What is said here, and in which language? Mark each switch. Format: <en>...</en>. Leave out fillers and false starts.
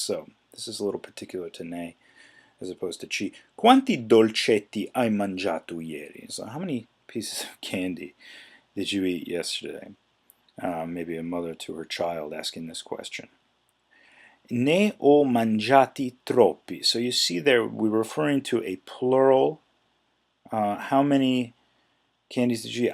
<en>So this is a little particular to ne as opposed to ci.</en> <it>Quanti dolcetti hai mangiato ieri?</it> <en>So how many pieces of candy did you eat yesterday? Maybe a mother to her child asking this question.</en> <it>Ne ho mangiati troppi.</it> <en>So you see there we're referring to a plural. How many candies did you eat?</en>